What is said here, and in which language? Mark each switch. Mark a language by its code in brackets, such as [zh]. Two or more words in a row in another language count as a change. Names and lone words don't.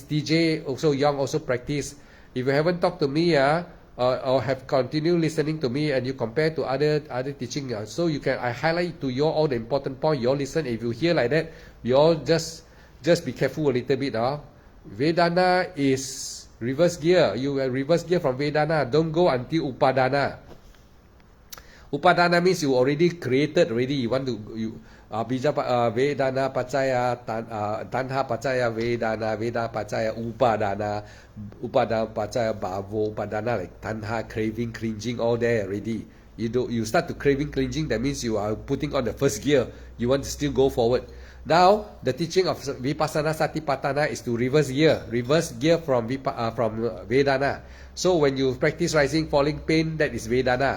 [en] DJ, also Young, also practice. If you haven't talked to me, or have continued listening to me, and you compare to other teaching, so you can, I highlight to you all the important point. You all listen. If you hear like that, you all just be careful a little bit. Vedana is reverse gear. You reverse gear from Vedana. Don't go until Upadana. Upadana means you already created already. You want to [pi] Vedana pacaya tanha pacaya Vedana pacaya upadana pacaya bhavo upadana, like tanha, [en] craving, cringing, all there already. You start to craving, cringing. That means you are putting on the first gear. You want to still go forward. Now the teaching of [pi] Vipassana Satipatthana [en] is to reverse gear from Vedana. So when you practice rising, falling, pain, that is Vedana.